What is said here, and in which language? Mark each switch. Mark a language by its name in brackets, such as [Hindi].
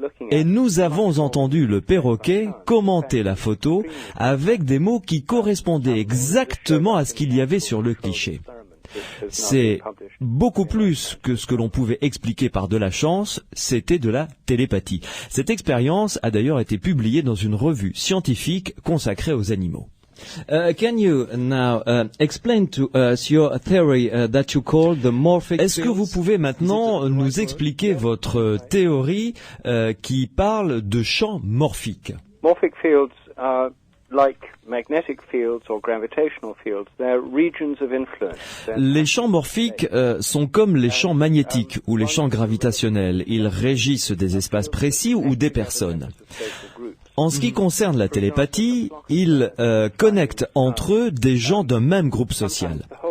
[French] Et nous avons entendu le perroquet commenter la photo avec des mots qui correspondaient exactement à ce qu'il y avait sur le cliché. C'est beaucoup plus que ce que l'on pouvait expliquer par de la chance, c'était de la télépathie. Cette expérience a d'ailleurs été publiée dans une revue scientifique consacrée aux animaux. [English] Can you now explain to us your theory that you call the morphic fields? [French] Est-ce que vous pouvez maintenant nous expliquer votre théorie qui parle de champs morphiques? [English] Morphic fields are like magnetic fields or gravitational fields. They're regions of influence. [French] Les champs morphiques sont comme les champs magnétiques ou les champs gravitationnels. Ils régissent des espaces précis ou des personnes. En ce qui concerne la télépathie, ils connectent entre eux des gens d'un même groupe social.